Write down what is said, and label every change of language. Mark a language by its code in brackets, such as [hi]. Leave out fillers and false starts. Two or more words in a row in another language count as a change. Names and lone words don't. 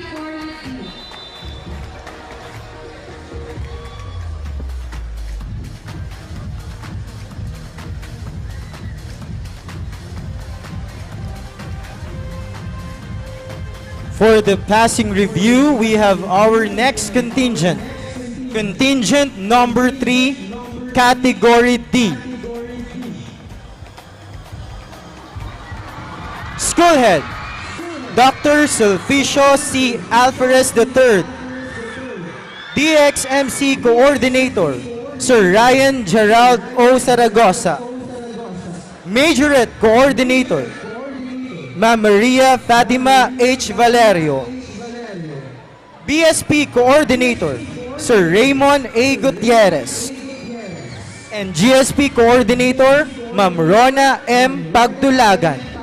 [en] For the passing review, we have our next contingent. Contingent number 3, category D. School Head, Dr. Sulficio C. Alvarez III. DXMC Coordinator, Sir Ryan Gerald O. Zaragoza. Majorette Coordinator, Ma'am Maria Fatima H. Valerio. BSP Coordinator, Sir Raymond A. Gutierrez. And GSP Coordinator, Ma'am Rona M. Pagtulagan.